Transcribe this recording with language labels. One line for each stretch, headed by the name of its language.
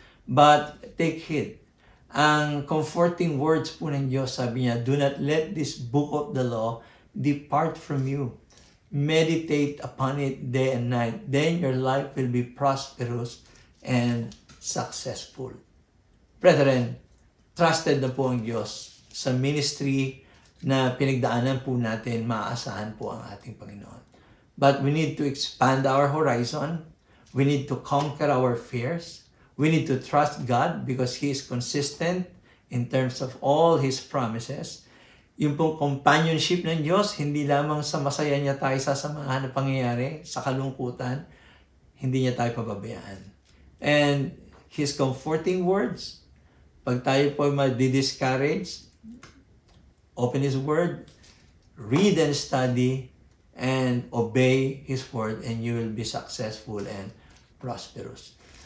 English: But take heed. Ang comforting words
Filipino: po ng Diyos, sabi niya,
English: do not let this book of the law depart from you. Meditate upon it day and night. Then your life will be prosperous and successful.
Filipino: Brethren, trusted na po ang Diyos sa ministry na pinagdaanan po natin, maaasahan po ang ating Panginoon.
English: But we need to expand our horizon. We need to conquer our fears. We need to trust God because He is consistent in terms of all His promises.
Filipino: Yung pong companionship ng Diyos, hindi lamang sa masaya niya tayo sasamahan na pangyayari, sa kalungkutan, hindi niya tayo pababayaan.
English: And His comforting words,
Filipino: pag tayo po ma-discourage,
English: open His Word, read and study, and obey His Word, and you will be successful and prosperous.